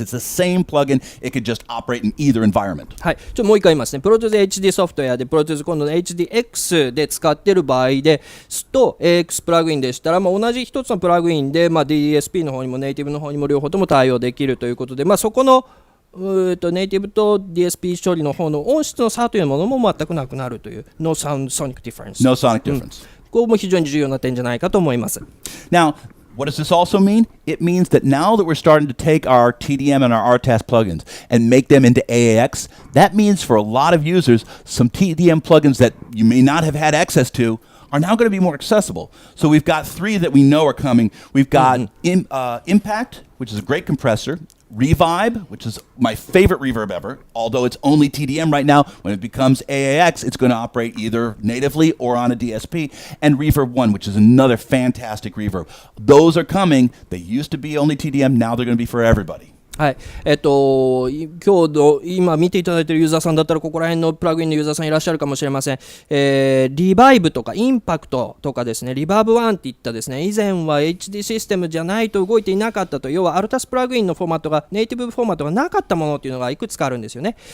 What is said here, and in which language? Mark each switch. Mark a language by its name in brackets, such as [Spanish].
[English] It's the same plugin. It could just operate in either environment. [Japanese] はい、もう一回言いますね。Pro Tools HD ソフトウェアで Pro Tools 今度の HDX で使っている場合ですと AX プラグインでしたら、同じ一つのプラグインで、DSP の方にもネイティブの方にも両方とも対応できるということで、そこのネイティブと DSP 処理の方の音質の差というものも全くなくなるという [English] No Sound Sonic Difference。 No sonic difference. [Japanese] ここも非常に重要な点じゃないかと思います。 [English] Now, what does this also mean? It means that now that we're starting to take our TDM and our RTAS plugins and make them into AAX, that means for a lot of users, some TDM plugins that you may not have had access to are now going to be more accessible. So we've got 3 that we know are coming. We've got Impact, which is a great compressor. Revibe, which is my favorite reverb ever, although it's only TDM right now. When it becomes AAX, it's going to operate either natively or on a DSP. And Reverb 1, which is another fantastic reverb. Those are coming. They used to be only TDM. Now they're going to be for everybody. [Japanese] はい、今日の今見ていただいているユーザーさんだったらここら辺のプラグインのユーザーさんいらっしゃるかもしれません。リバイブとかインパクトとかですね、リバーブ1っていったですね、以前は HD システムじゃないと動いていなかったと、要はアルタスプラグインのフォーマットがネイティブフォーマットがなかったものっていうのがいくつかあるんですよね。